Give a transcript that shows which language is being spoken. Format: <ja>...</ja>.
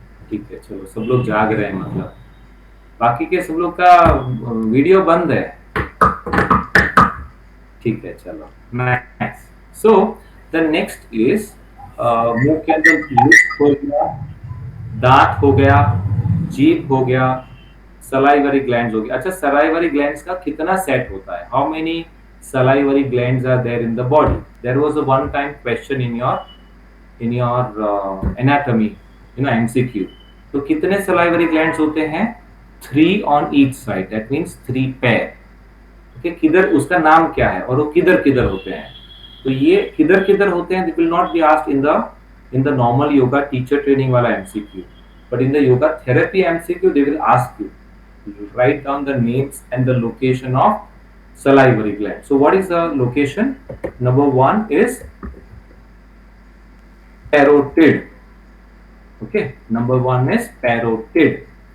<hi>ठीक है, चलो सब लोग जाग रहे हैं, मतलब बाकी के सब लोग का वीडियो बंद है, ठीक है। चलो next,</hi> <en>so the next is</en> <hi>मुंह के अंदर लिप हो गया, दांत हो गया, जीभ हो गया, सलाइवरी ग्लैंड्स हो गया। अच्छा, सलाइवरी ग्लैंड्स का कितना सेट होता है?</hi> <en>How many salivary glands are there in the body? There was a one time question in your anatomy, MCQ।</en> <hi>तो कितने salivary glands होते हैं?</hi> <en>3 on each side, that means 3 pair, okay।</en> <hi>किधर, उसका नाम क्या है और वो किधर किधर होते हैं? तो ये किधर किधर होते हैं,</hi> <en>it will not be asked in the normal yoga teacher training</en> <hi>वाला</hi> <en>MCQ, but in the yoga therapy MCQ they will ask you write down the names and the location of salivary gland. So what is the location? Number 1 is parotid, okay, number 1 is parotid.</en>